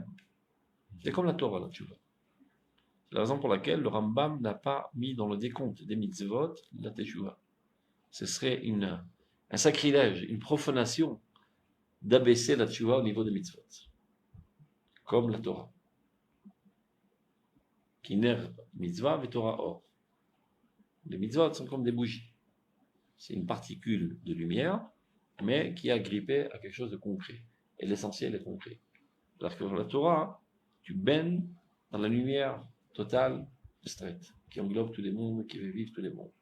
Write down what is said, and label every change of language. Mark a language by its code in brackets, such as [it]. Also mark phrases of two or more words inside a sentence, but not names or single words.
[fr] C'est comme la Torah, là, tu vois. C'est la raison pour laquelle le Rambam n'a pas mis dans le décompte des mitzvot la teshuva. Ce serait un sacrilège, une profanation d'abaisser la teshuva au niveau des mitzvot. Comme la Torah. [he] כי נר מצווה ותורה אור. [fr] Les mitzvot sont comme des bougies. C'est une particule de lumière, mais qui est agrippée à quelque chose de concret. Et l'essentiel est concret. Alors que dans la Torah, tu baignes dans la lumière totale, straight, qui englobe tous les mondes, qui fait vivre tous les mondes.